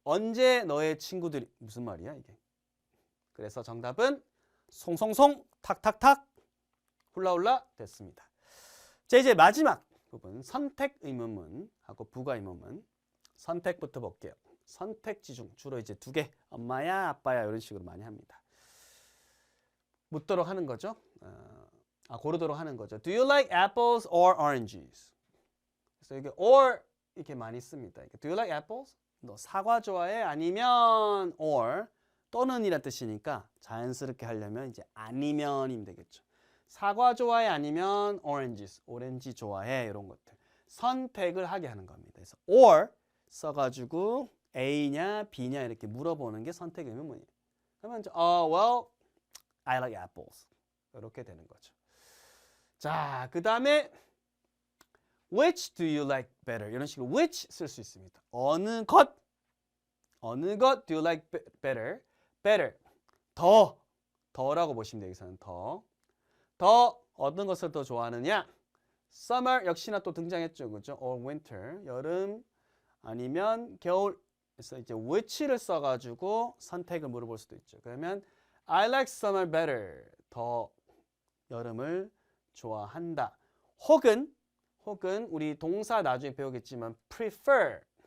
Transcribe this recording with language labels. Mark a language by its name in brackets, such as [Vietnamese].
[Korean] 언제 너의 친구들이 무슨 말이야 이게? 그래서 정답은 송송송 탁탁탁 훌라훌라 됐습니다. 자, 이제 마지막 부분 선택 의문문하고 부가 의문문. 선택부터 볼게요. 선택지 중 주로 이제 2개. 엄마야, 아빠야 이런 식으로 많이 합니다. 묻도록 하는 거죠. 고르도록 하는 거죠. [English] Do you like apples or oranges? [Korean] 그래서 이게 or 이렇게 많이 씁니다. [English] Do you like apples? [Korean] 너 사과 좋아해? 아니면 or 또는 이란 뜻이니까 자연스럽게 하려면 이제 아니면이면 되겠죠. 사과 좋아해? 아니면 oranges? 오렌지 좋아해? 이런 것들. 선택을 하게 하는 겁니다. 그래서 or 써가지고 A냐 B냐 이렇게 물어보는 게 선택 의문문이에요. 그러면 [English] well, I like apples. [Korean] 이렇게 되는 거죠. 자, 그 다음에 [English] which do you like better? [Korean] 이런 식으로 which 쓸 수 있습니다. 어느 것 [English] do you like better? [Korean] better. 더라고 보시면 돼요. 여기서는 더 어떤 것을 더 좋아하느냐? summer 역시나 또 등장했죠. 그죠? [English] or winter. [Korean] 여름 아니면 겨울. 그래서 이제 which를 써가지고 선택을 물어볼 수도 있죠. 그러면 [English] I like summer better. [Korean] 더 여름을 좋아한다. 혹은 우리 동사 나중에 배우겠지만 prefer.